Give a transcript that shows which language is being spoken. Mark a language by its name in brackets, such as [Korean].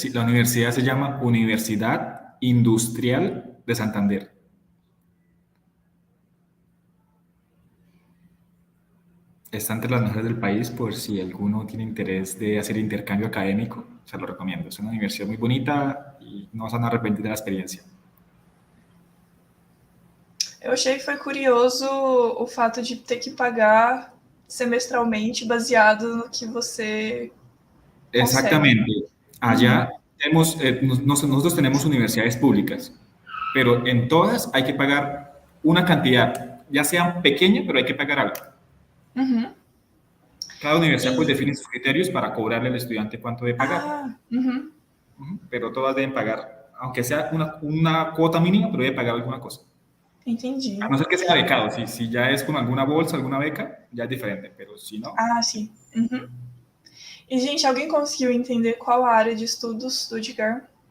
[Spanish] Sí, la universidad se llama Universidad Industrial de Santander. Está entre las mejores del país por si alguno tiene interés de hacer intercambio académico, se lo recomiendo. Es una universidad muy bonita y no se van a arrepentir de la experiencia. [Portuguese] Eu achei que foi curioso o fato de ter que pagar semestralmente baseado no que você [Spanish] Exactamente. Allá nosotros tenemos universidades públicas, pero en todas hay que pagar una cantidad, ya sea pequeña, pero hay que pagar algo. Uhum. Cada universidad pues define sus criterios para cobrarle al estudiante cuánto debe pagar. Pero todas deben pagar, aunque sea una cuota mínima, pero debe pagar alguna cosa. [Portuguese] Entendi. [Spanish] A no ser que sea becado, si ya es con alguna bolsa, alguna beca, ya es diferente, pero si no... [Portuguese] Ah, sim. Uhum. E, gente, alguém conseguiu entender qual a área de estudos do Edgar?